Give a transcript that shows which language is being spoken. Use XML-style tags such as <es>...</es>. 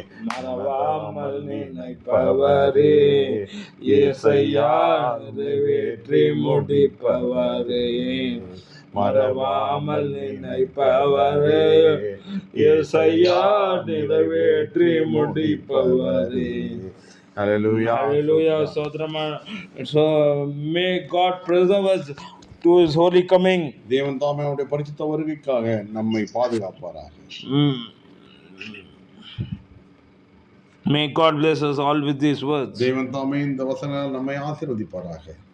<ta>மறவாமல் நினைப்பவரே, இயேசையா நிறைவேற்றி முடிப்பவரே, மறவாமல் நினைப்பவரே, இயேசையா நிறைவேற்றி முடிப்பவரே.</ta> <en>Hallelujah. Hallelujah. So may God preserve us to his holy coming.</en> <ta>தேவன் தாமே அவருடைய பரிசுத்த வருகைக்காக நம்மை பாதுகாப்பாராக.</ta> <en>May God bless us all with these words.</en> <ta>தேவன் தாமே இந்த வசனங்கள் நம்மை ஆசீர்வதிப்பாராக.</ta>